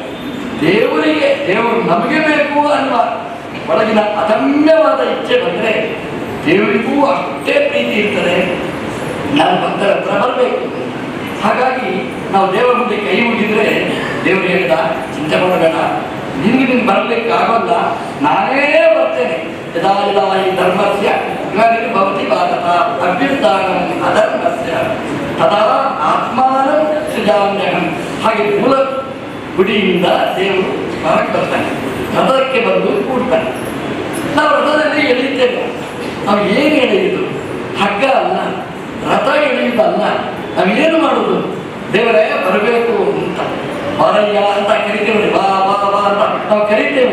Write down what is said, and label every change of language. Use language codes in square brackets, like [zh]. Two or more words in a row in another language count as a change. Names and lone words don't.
[kn] ದೇವರಿಗೆ ದೇವರು ನಮಗೆ ಬೇಕು ಅನ್ನುವ ಒಳಗಿನ ಅದಮ್ಯವಾದ ಇಚ್ಛೆ ಬಂದರೆ ದೇವರಿಗೂ ಅಷ್ಟೇ ಪ್ರೀತಿ ಇರ್ತದೆ, ನಾನು ಭಕ್ತರ ಹತ್ರ ಬರಬೇಕು. ಹಾಗಾಗಿ ನಾವು ದೇವರ ಮುಂದೆ ಕೈ ಮುಗಿದ್ರೆ ದೇವರು ಹೇಳಿದ, ಚಿಂತೆ ಮಾಡಬೇಡ, ನಿನ್ಗೆ ಬರಲಿಕ್ಕೆ ಆಗೋಲ್ಲ, ನಾನೇ ಬರ್ತೇನೆ. [sa] ಯದಾ ಯದಾ ಈ ಧರ್ಮಸ್ಯ ಭವತಿ ಭಾರತ ಅಭ್ಯುತ್ಥಾನಂ ಅಧರ್ಮಸ್ಯ ತದಾ ಆತ್ಮಾನಂ ಸೃಜಾಮ್ಯಹಂ. [kn] ಹಾಗೆ ಮೂಲ ಗುಡಿಯಿಂದ ದೇವರು ಹೊರಗೆ ಬರ್ತಾನೆ, ರಥಕ್ಕೆ ಬಂದು ಕೂಡ್ತಾನೆ. ನಾವು ರಥದಲ್ಲಿ ಎಳೆಯುತ್ತೇವೆ. ನಾವು ಏನು ಎಳೆಯುವುದು? ಹಗ್ಗ ಅಲ್ಲ, ರಥ ಎಳೆಯುವುದಲ್ಲ. ನಾವು ಏನು ಮಾಡುವುದು? ದೇವರೇ ಬರಬೇಕು ಅಂತ ಬಾರಯ್ಯ ಅಂತ ಕರಿತೇವೆ, ಬಾ ಬಾ ಬಾ ಅಂತ ನಾವು ಕರಿತೇವೆ.